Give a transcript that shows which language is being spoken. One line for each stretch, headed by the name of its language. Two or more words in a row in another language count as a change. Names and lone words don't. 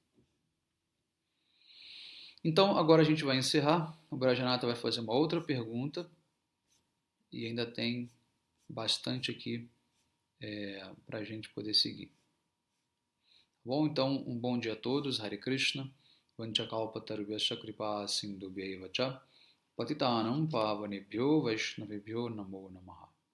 Portuguese: Então, agora a gente vai encerrar. O Brajanata vai fazer uma outra pergunta e ainda tem bastante aqui para a gente poder seguir. Bom, então, um bom dia a todos. Hare Krishna.
Sanskrit: Vanchakalpatarvyasya kripa sindhubhyaiva cha patitanam pavanebhyo vaishnavebhyo namo namaha.